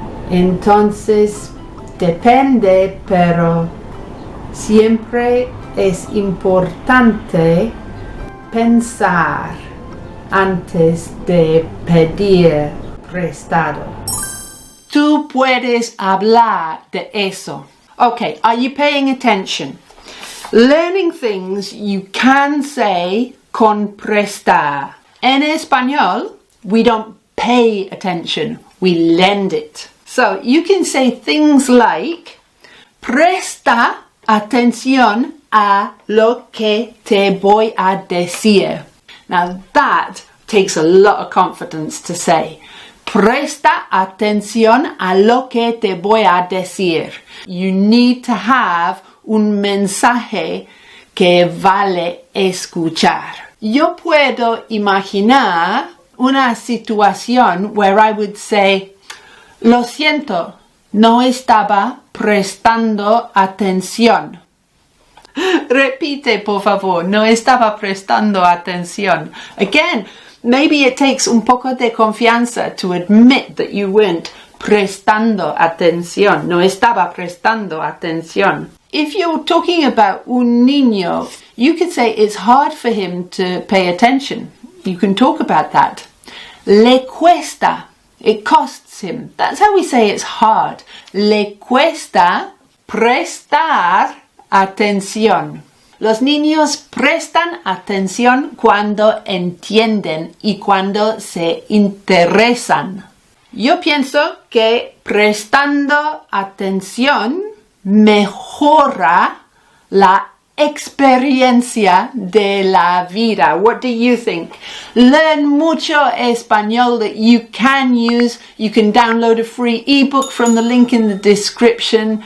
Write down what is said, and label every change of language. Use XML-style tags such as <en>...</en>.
<es>Entonces, depende, pero siempre es importante pensar antes de pedir prestado. Tú puedes hablar de eso.</es> <en>Okay, are you paying attention? Learning things you can say</en> <es>con prestar. En español,</es> <en>we don't pay attention, we lend it. So you can say things like,</en> <es>presta atención a lo que te voy a decir.</es> <en>Now that takes a lot of confidence to say.</en> <es>Presta atención a lo que te voy a decir.</es> <en>You need to have</en> <es>un mensaje que vale escuchar. Yo puedo imaginar una situación</es> <en>where I would say,</en> <es>lo siento, no estaba prestando atención. Repite, por favor, no estaba prestando atención.</es> <en>Again, maybe it takes</en> <es>un poco de confianza</es> <en>to admit that you weren't</en> <es>prestando atención. No estaba prestando atención.</es> <en>If you're talking about</en> <es>un niño,</es> <en>you could say it's hard for him to pay attention. You can talk about that.</en> <es>Le cuesta.</es> <en>It costs him. That's how we say it's hard.</en> <es>Le cuesta prestar atención. Los niños prestan atención cuando entienden y cuando se interesan. Yo pienso que prestando atención mejora la experiencia de la vida.</es> <en>What do you think? Learn</en> <es>mucho español</es> <en>that you can use. You can download a free ebook from the link in the description.</en>